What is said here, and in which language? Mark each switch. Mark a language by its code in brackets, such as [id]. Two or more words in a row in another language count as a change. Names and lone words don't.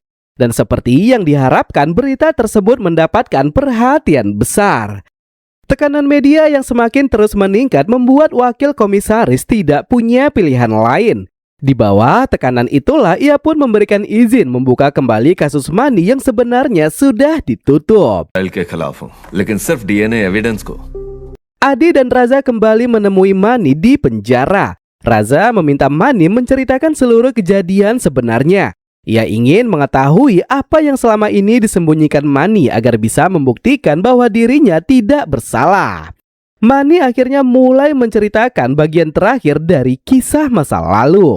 [id] Dan seperti yang diharapkan, berita tersebut mendapatkan perhatian besar. Tekanan media yang semakin terus meningkat membuat wakil komisaris tidak punya pilihan lain. Di bawah tekanan itulah ia pun memberikan izin membuka kembali kasus Mani yang sebenarnya sudah ditutup. [hi] फाइल के खिलाफ हूँ, लेकिन सिर्फ [en] DNA evidence [hi] को। [id] Adi dan Raza kembali menemui Mani di penjara. Raza meminta Mani menceritakan seluruh kejadian sebenarnya. Ia ingin mengetahui apa yang selama ini disembunyikan Mani agar bisa membuktikan bahwa dirinya tidak bersalah. Mani akhirnya mulai menceritakan bagian terakhir dari kisah masa lalu.